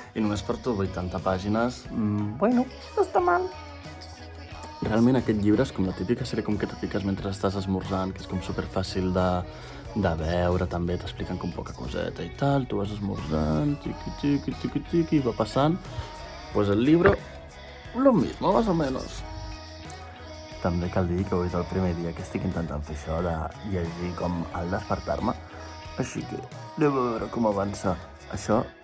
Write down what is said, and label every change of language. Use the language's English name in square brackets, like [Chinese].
[Catalan] I només porto 80 pàgines. Bueno, no està mal. Realment aquest llibre és com la típica sèrie com que te fiques mentre estàs esmorzant, que és com superfàcil de veure, també t'expliquen com poca coseta i tal, tu vas esmorzant, tiqui, va passant. [Spanish] Pues el libro, lo mismo, más o menos. [Catalan] També cal dir que avui és el primer dia que estic intentant fer això de llegir com al despertar-me, així que anem a veure com avança això.